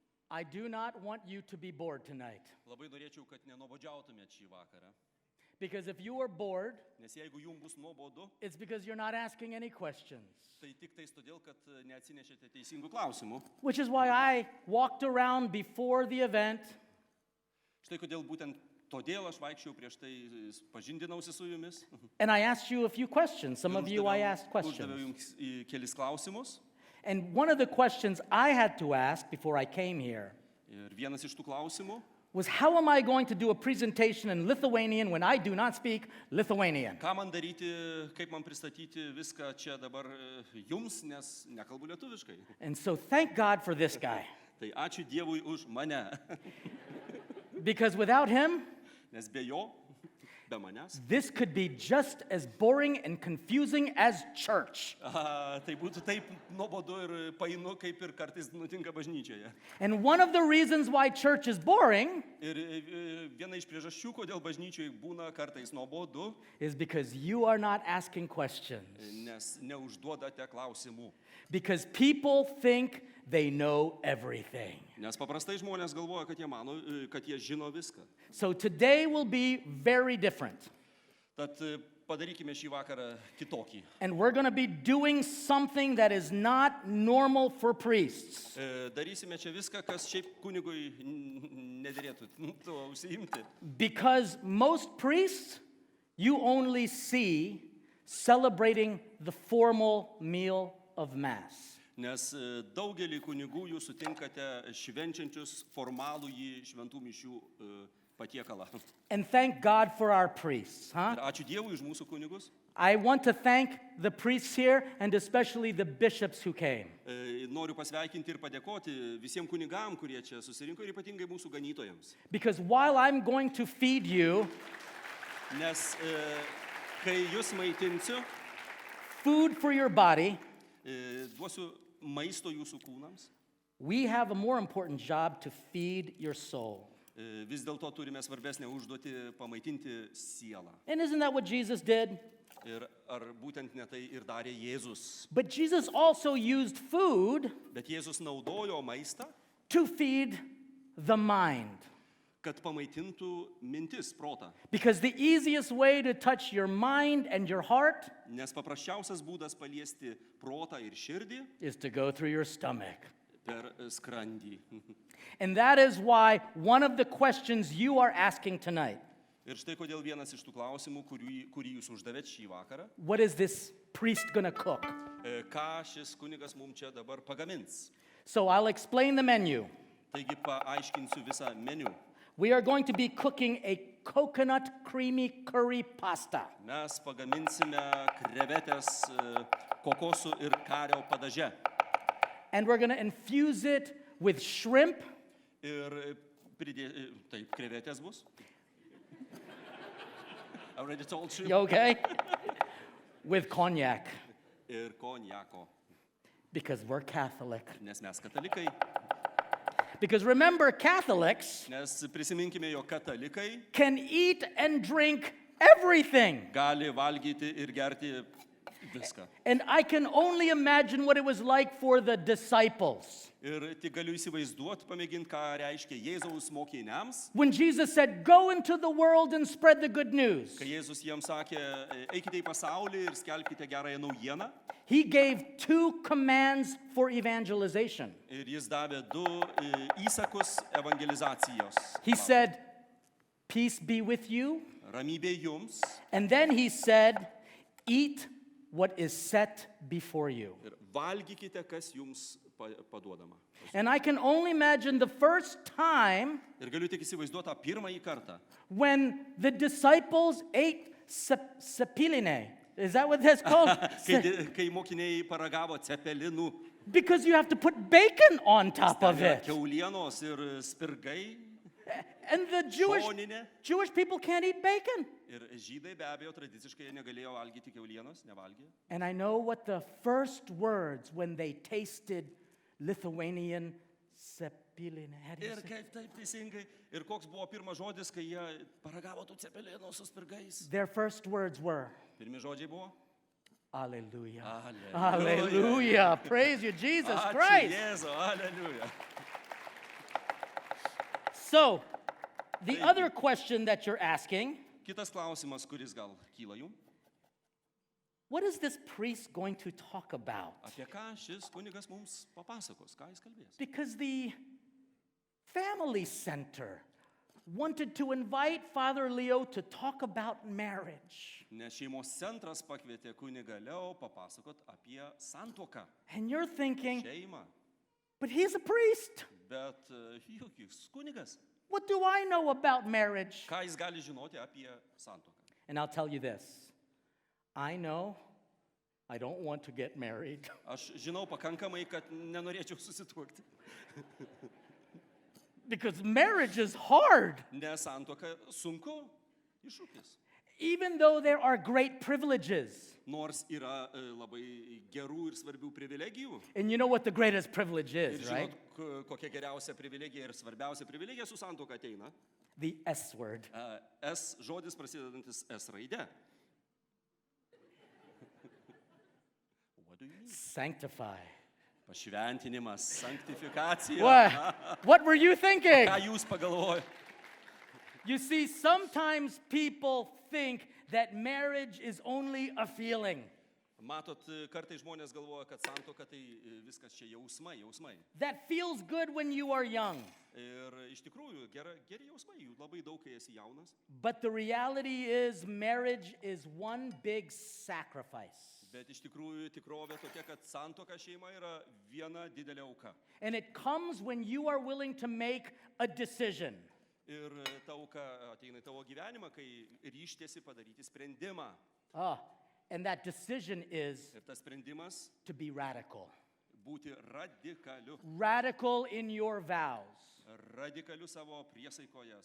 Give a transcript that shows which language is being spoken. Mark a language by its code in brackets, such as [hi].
[en] I do not want you to be bored tonight. [lt] Labai norėčiau, kad nenuobodžiautumėt šį vakarą. [en] Because if you are bored, [lt] Nes jeigu jums bus nuobodu, [en] it's because you're not asking any questions. [lt] tai tik tais todėl, kad neatsinešėte teisingų klausimų. [en] Which is why I walked around before the event [lt] Štai kodėl būtent todėl aš vaikščiau prieš tai, pažindinausi su jumis. [en] and I asked you a few questions. Some of you I asked [lt] Uždaviau [en] questions. [lt] jums kelis klausimus. [en] And one of the questions I had to ask before I came here [lt] Ir vienas iš tų klausimų [en] was, how am I going to do a presentation in Lithuanian when I do not speak Lithuanian? [lt] ką man daryti, kaip man pristatyti viską čia dabar jums, nes nekalbu lietuviškai. [en] And so thank God for this guy. [lt] Tai ačiū Dievui už mane, [en] Because without him, [lt] nes be jo, be manęs, [en] this could be just as boring and confusing as church. [lt] tai būtų taip nuobodu ir painu, kaip ir kartais nutinka bažnyčioje. [en] And one of the reasons why church is boring [lt] Ir viena iš priežasčių, kodėl bažnyčioje būna kartais nuobodu, [en] is because you are not asking questions. [lt] nes neužduodate klausimų. [en] Because people think they know everything. [lt] Nes paprastai žmonės galvoja, kad jie mano, kad jie žino viską. [en] So today will be very different. [lt] Tad padarykime šį vakarą kitokį. [en] And we're going to be doing something that is not normal for priests. [lt] Darysime čia viską, kas šiaip kunigui nederėtų tuo užsiimti. [en] Because most priests, you only see celebrating the formal meal of Mass. [lt] Nes daugelį kunigų jūs sutinkate švenčiančius formalųjį šventų mišių patiekalą. [en] And thank God for our priests. [lt] Ir ačiū Dievui už mūsų kunigus. [en] I want to thank the priests here and especially the bishops who came. [lt] Noriu pasveikinti ir padėkoti visiems kunigam, kurie čia susirinko, ir ypatingai mūsų ganytojams. [en] Because while I'm going to feed you [lt] Nes kai jūs maitinsiu, [en] food for your body, [lt] duosiu maisto jūsų kūnams, [en] we have a more important job to feed your soul. [lt] vis dėlto turime svarbesnę užduotį pamaitinti sielą. [en] And isn't that what Jesus did? [lt] Ir ar būtent ne tai ir darė Jėzus? [en] But Jesus also used food [lt] Bet Jėzus naudojo maistą, [en] to feed the mind. [lt] kad pamaitintų mintis, protą. [en] Because the easiest way to touch your mind and your heart [lt] Nes paprasčiausias būdas paliesti protą ir širdį [en] is to go through your stomach. [lt] per skrandį. [en] And that is why one of the questions you are asking tonight, [lt] Ir štai kodėl vienas iš tų klausimų, kurį jūs uždavėt šį vakarą, [en] what is this priest going to cook? [lt] ką šis kunigas mums čia dabar pagamins. [en] So I'll explain the menu. [lt] Taigi paaiškinsiu visą meniu. [en] We are going to be cooking a coconut creamy curry pasta. [lt] Mes pagaminsime krevetės kokosų ir kario padaže. [en] And we're going to infuse it with shrimp [lt] Ir taip, krevetės bus. [en] I already told you. You okay? With cognac, [lt] Ir konjako, [en] because we're Catholic. [lt] nes mes katalikai. [en] Because remember, Catholics [lt] Nes prisiminkime, jog katalikai [en] can eat and drink everything. [lt] gali valgyti ir gerti viską. [en] And I can only imagine what it was like for the disciples. [lt] Ir tik galiu įsivaizduoti, pamėginti, ką reiškia Jėzaus mokiniams. [en] When Jesus said, go into the world and spread the good news, [lt] Kai Jėzus jiems sakė, eikite į pasaulį ir skelbkite gerąją naujieną. [en] he gave 2 commands for evangelization. [lt] Ir jis davė 2 įsakus evangelizacijos. [en] He said, peace be with you. [lt] Ramybė jums. [en] And then he said, eat what is set before you. [lt] Ir valgykite, kas jums paduodama. [en] And I can only imagine the first time [lt] Ir galiu tik įsivaizduoti tą pirmąjį kartą, [en] when the disciples ate cepeline. Is that what that's called? [lt] kai mokiniai paragavo cepelinų, [en] Because you have to put bacon on top of it. [lt] kiaulienos ir spirgai, [en] And the [lt] šoninė. [en] Jewish people can't eat bacon. [lt] Ir žydai be abejo tradiciškai jie negalėjo valgyti kiaulienos, nevalgė. [en] And I know what the first words when they tasted Lithuanian cepeline. How do you [lt] Ir [en] say? [lt] kaip taip teisingai, ir koks buvo pirmas žodis, kai jie paragavo tų cepelinų su spirgais. [en] Their first words were, [lt] Pirmi žodžiai buvo. [en] Hallelujah. [lt] Hallelujah. [en] Hallelujah. Praise you, Jesus [lt] Ačiū [en] Christ. [lt] Jėzau, aleliuja. [en] So, the other question that you're asking, [lt] Kitas klausimas, kuris gal kyla jums. [en] what is this priest going to talk about? [lt] Apie ką šis kunigas mums papasakos, ką jis kalbės? [en] Because the family center wanted to invite Father Leo to talk about marriage. [lt] Nes šeimos centras pakvietė kunigą Leo papasakot apie santuoką, [en] And you're thinking, [lt] šeimą. [en] but he's a priest. [lt] Bet juk jis kunigas. [en] What do I know about marriage? [lt] Ką jis gali žinoti apie santuoką? [en] And I'll tell you this. I know I don't want to get married. [lt] Aš žinau pakankamai, kad nenorėčiau susituokti. [en] Because marriage is hard. [lt] Nes santuoka sunku, iššūkis. [en] Even though there are great privileges. [lt] Nors yra labai gerų ir svarbių privilegijų. [en] And you know what the greatest privilege [lt] Ir [en] is, right? [lt] žinot, kokia geriausia privilegija ir svarbiausia privilegija su santuoka ateina. [en] The S word. [lt] S žodis prasidedantis S raide. [en] What do you mean? Sanctify. [lt] Pašventinimas, sanktifikacija. [en] What were you thinking? [lt] Ką jūs pagalvojate? [en] You see, sometimes people think that marriage is only a feeling. [lt] Matot, kartai žmonės galvoja, kad santuoka tai viskas čia jausmai. [en] That feels good when you are young. [lt] Ir iš tikrųjų, geri jausmai, jų labai daug, kai esi jaunas. [en] But the reality is marriage is one big sacrifice. [lt] Bet iš tikrųjų tikrovė tokia, kad santuoka šeima yra viena didelė auka. [en] And it comes when you are willing to make a decision. [lt] Ir ta auka ateina į tavo gyvenimą, kai ryštiesi padaryti sprendimą. [en] And that decision is [lt] Ir tas sprendimas [en] to be radical. [lt] būti radikaliu. [en] Radical in your vows. [lt] Radikaliu savo priesaikoje.